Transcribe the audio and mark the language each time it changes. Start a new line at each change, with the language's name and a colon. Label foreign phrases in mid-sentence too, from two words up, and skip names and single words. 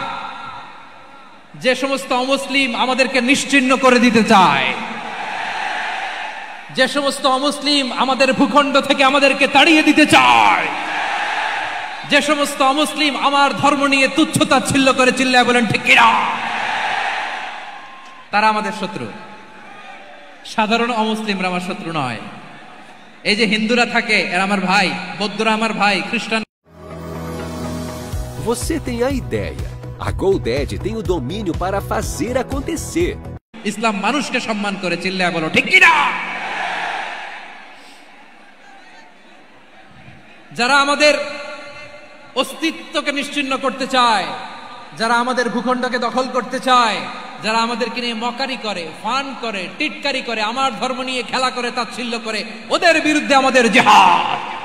Bangla: যে সমস্ত অমুসলিম আমাদেরকে নিশ্চিহ্ন করে দিতে চায়, যে সমস্ত অমুসলিম আমাদের ভূখণ্ড থেকে আমাদেরকে তাড়িয়ে দিতে চায়, যে সমস্ত অমুসলিম আমার ধর্ম নিয়ে তুচ্ছতাচ্ছিল্য করে চিল্লায় বলেন ঠিক কিনা, তারা আমাদের শত্রু। সাধারণ অমুসলিমরা আমার শত্রু নয়। এই যে হিন্দুরা থাকে, এরা আমার ভাই, বৌদ্ধরা আমার ভাই, খ্রিস্টান।
Portuguese: Você tem a ideia. A GoDaddy tem o domínio para fazer acontecer.
Bangla: ইসলাম মানুষকে সম্মান করে, চিল্লায় বলো ঠিক কিনা। যারা আমাদের অস্তিত্বকে নিশ্চিহ্ন করতে চায়, যারা আমাদের ভূখণ্ডকে দখল করতে চায়, যারা আমাদেরকে নিয়ে মকারি করে, ফান করে, টিটকারি করে, আমার ধর্ম নিয়ে খেলা করে, তাচ্ছিল্য করে, ওদের বিরুদ্ধে আমাদের জিহাদ।